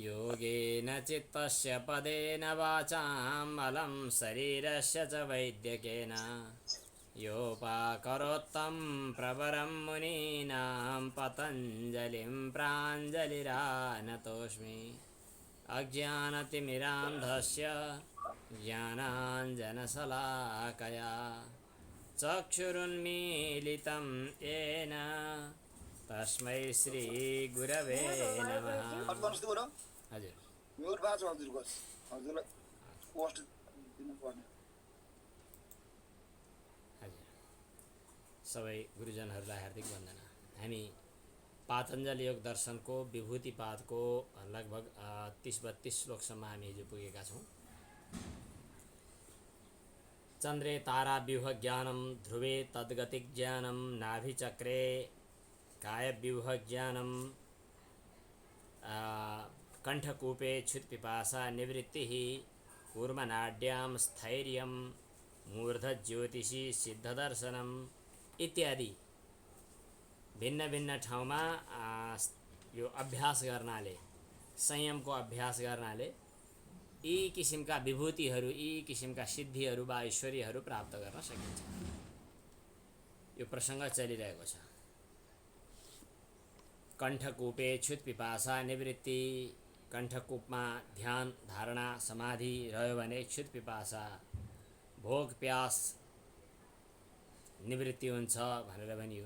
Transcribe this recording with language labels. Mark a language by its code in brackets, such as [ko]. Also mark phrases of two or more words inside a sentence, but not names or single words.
[sa] योगेन चित्तस्य पदेन वाचाम् अलं शरीरस्य च वैद्यकेन योपाकरोत्तं प्रवरं मुनीनां पतञ्जलिं प्राञ्जलिरानतोऽस्मि अज्ञानतिमिरान्धस्य ज्ञानाञ्जनशलाकया चक्षुरुन्मीलितं येन तस्मै श्रीगुरवे नमः। [ne] हजुर हजुर सबै गुरुजनहरूलाई हार्दिक वन्दना। हामी पातञ्जल योग दर्शनको विभूतिपादको लगभग 30-32 श्लोकसम्म हामी हिजो पुगेका छौँ। [sa] चन्द्रे ताराव्यूह ज्ञानं ध्रुवे तद्गतिक ज्ञानं नाभिचक्रे कायव्यूह ज्ञानं कण्ठकूपे क्षुत्पिपासा निवृत्तिः कूर्मनाड्यां स्थैर्यं मूर्धज्योतिषी सिद्धदर्शनम् [ne] इत्यादि भिन्न भिन्न ठाउँमा यो अभ्यास गर्नाले, संयमको अभ्यास गर्नाले यी किसिमका विभूतिहरू, यी किसिमका सिद्धिहरू वा ऐश्वर्यहरू प्राप्त गर्न सकिन्छ। यो प्रसङ्ग चलिरहेको छ। [sa] कण्ठकूपे क्षुत्पिपासा निवृत्ति, [ne] कण्ठकूपमा ध्यान धारणा समाधि रह्यो भने क्षुत्पिपासा भोग प्यास निवृत्ति हुन्छ भनेर भनियो।